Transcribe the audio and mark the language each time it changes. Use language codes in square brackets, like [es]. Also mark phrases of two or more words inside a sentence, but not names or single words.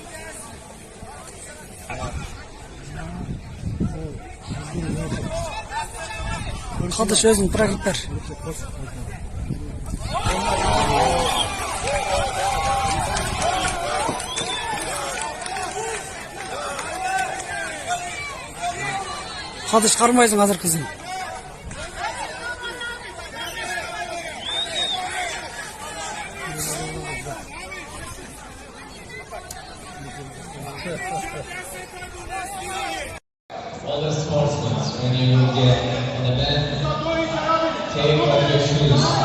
[ky] Хадыш өзүң прогиб бер. Хадыш кармайсың азыр кызым. [en] All the sportsmen, when you get an event, take off your shoes.